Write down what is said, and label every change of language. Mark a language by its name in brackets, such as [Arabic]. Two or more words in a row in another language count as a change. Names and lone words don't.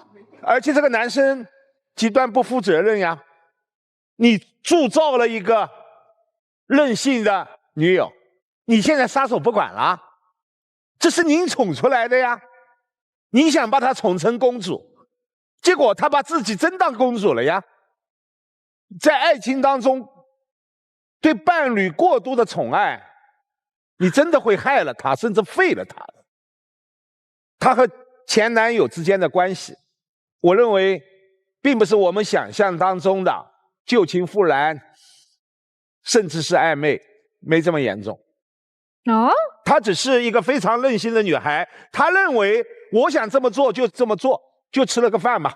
[Chinese] 而且這個男生極端不負責任呀，你鑄造了一個任性的女友，你現在撒手不管了，這是您寵出來的呀，你想把她寵成公主，結果她把自己真當公主了呀。在愛情當中對伴侶過度的寵愛，你真的會害了她，甚至廢了她。她和前男友之間的關係，我認為並不是我們想象當中的舊情復燃，甚至是曖昧，沒這麼嚴重。哦，她只是一個非常任性的女孩，她認為我想這麼做就這麼做，就吃了個飯吧。